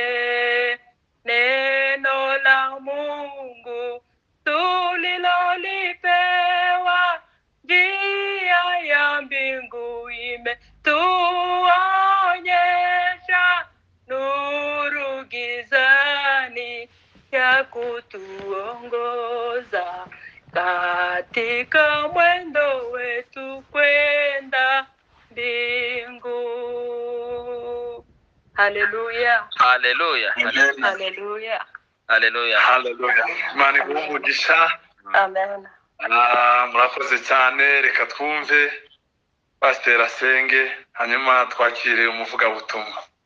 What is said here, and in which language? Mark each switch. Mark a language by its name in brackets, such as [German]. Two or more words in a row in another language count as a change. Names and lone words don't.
[Swahili] Neno la Mungu tulilolipewa, njia ya mbingu imetuonyesha, nuru gizani ya kutuongoza katika mwendo wetu kwenda mbingu. Haleluya. Haleluya. Haleluya. Haleluya. Haleluya. [Kinyarwanda] Imana iguhe umugisha. Amen. Murakoze cyane, reka twumve Pastor asenge hanyuma twakire umuvugabutumwa.